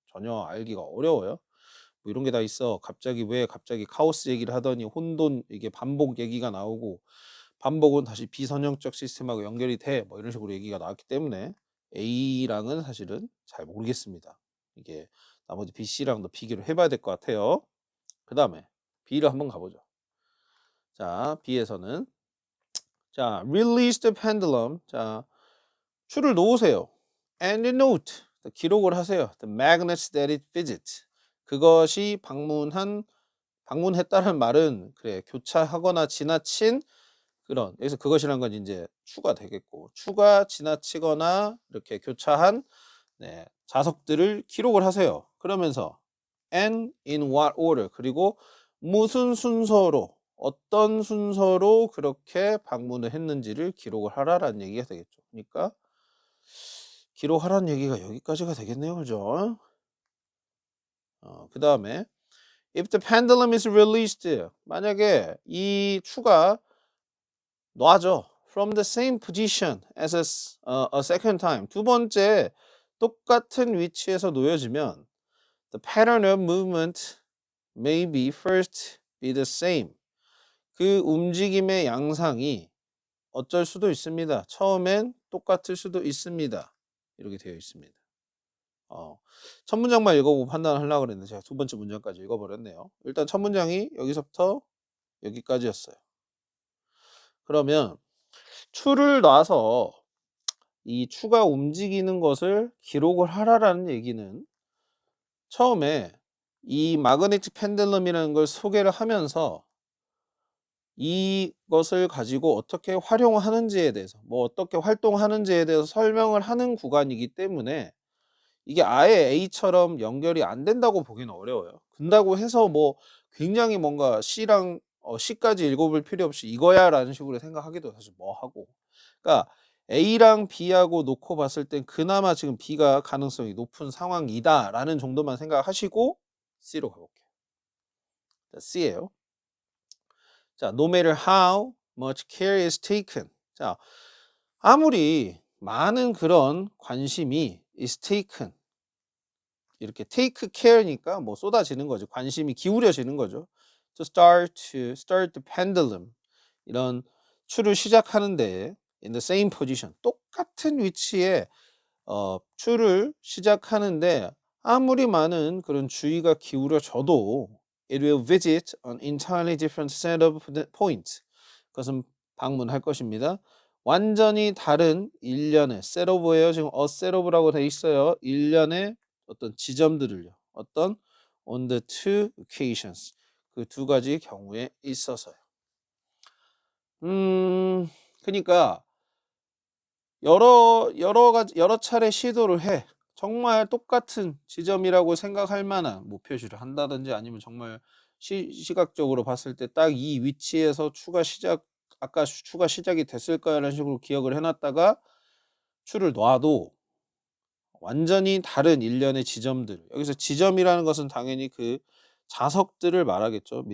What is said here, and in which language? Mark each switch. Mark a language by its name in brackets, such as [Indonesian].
[Korean] 전혀 알기가 어려워요. 뭐 이런 게 다 있어. 왜 갑자기 카오스 얘기를 하더니 혼돈 이게 반복 얘기가 나오고 반복은 다시 비선형적 시스템하고 연결이 돼. 뭐 이런 식으로 얘기가 나왔기 때문에 A랑은 사실은 잘 모르겠습니다. 이게 나머지 B, C랑도 비교를 해봐야 될 것 같아요. 그 다음에 B를 한번 가보죠. 자, B에서는 자, [English] release the pendulum. [Korean] 자, 추를 놓으세요. [English] And note. [Korean] 기록을 하세요. [English] The magnets that it visits. [Korean] 그것이 방문했다는 말은 그래 교차하거나 지나친 그런 여기서 그것이란 건 이제 추가 되겠고 추가 지나치거나 이렇게 교차한 네, 자석들을 기록을 하세요. 그러면서 [English] and in what order [Korean] 그리고 무슨 순서로 어떤 순서로 그렇게 방문을 했는지를 기록을 하라라는 얘기가 되겠죠. 그러니까 기록하라는 얘기가 여기까지가 되겠네요. 그죠? [English] 그 다음에 if the pendulum is released [Korean] 만약에 이 추가 놔져 [English] from the same position as a second time [Korean] 두 번째 똑같은 위치에서 놓여지면 [English] the pattern of movement may be first be the same [Korean] 그 움직임의 양상이 어쩔 수도 있습니다. 처음엔 똑같을 수도 있습니다. 이렇게 되어 있습니다. 첫 문장만 읽어보고 판단하려고 그랬는데 제가 두 번째 문장까지 읽어버렸네요. 일단 첫 문장이 여기서부터 여기까지였어요. 그러면 추를 놔서 이 추가 움직이는 것을 기록을 하라라는 얘기는 처음에 이 마그네틱 펜들럼이라는 걸 소개를 하면서 이것을 가지고 어떻게 활용하는지에 대해서 뭐 어떻게 활동하는지에 대해서 설명을 하는 구간이기 때문에 이게 아예 A처럼 연결이 안 된다고 보기는 어려워요. 근다고 해서 뭐 굉장히 뭔가 C랑 C까지 읽어볼 필요 없이 이거야 라는 식으로 생각하기도 사실 뭐하고 그러니까 A랑 B하고 놓고 봤을 땐 그나마 지금 B가 가능성이 높은 상황이다 라는 정도만 생각하시고 C로 가볼게요. 자, C예요. [English] 자, no matter how much care is taken. [Korean] 자, 아무리 많은 그런 관심이 [English] is taken. [Korean] 이렇게 take care니까 뭐 쏟아지는 거죠. 관심이 기울여지는 거죠. [English] To start the pendulum. [Korean] 이런 추를 시작하는데 [English] in the same position. [Korean] 똑같은 위치에 추를 시작하는데 아무리 많은 그런 주의가 기울여져도 [English] it will visit an entirely different set of points. [Korean] 그것은 방문할 것입니다. 완전히 다른 일련의 셋업이에요. 지금 셋업이라고 돼 있어요. 일련의 어떤 지점들을요. [English] 어떤 on the two occasions. [Korean] 그 두 가지 경우에 있어서요. 그러니까 여러 차례 시도를 해. 정말 똑같은 지점이라고 생각할 만한 뭐 표시를 한다든지 아니면 정말 시각적으로 봤을 때 딱 이 위치에서 아까 추가 시작이 됐을 거라는 식으로 기억을 해놨다가 추를 놔도 완전히 다른 일련의 지점들 여기서 지점이라는 것은 당연히 그 자석들을 말하겠죠.